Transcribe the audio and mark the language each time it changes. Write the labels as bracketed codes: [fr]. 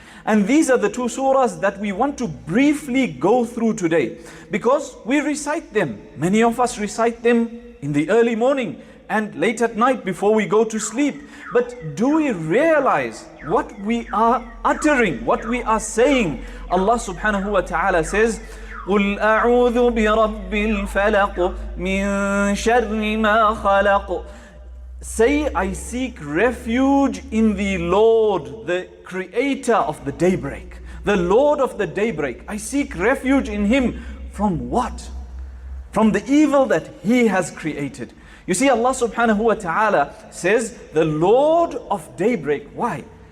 [en] And these are the 2 surahs that we want to briefly go through today, because we recite them. Many of us recite them in the early morning and late at night before we go to sleep. But do we realize what we are uttering, what we are saying? Allah subhanahu wa ta'ala says, [ar] قُلْ أَعُوذُ بِرَبِّ الْفَلَقِ مِنْ شَرِّ مَا خَلَقُ. [en] Say, I seek refuge in the Lord, the creator of the daybreak, the Lord of the daybreak. I seek refuge in Him from what? From the evil that He has created. You see, Allah subhanahu wa ta'ala says, the Lord of daybreak. Why?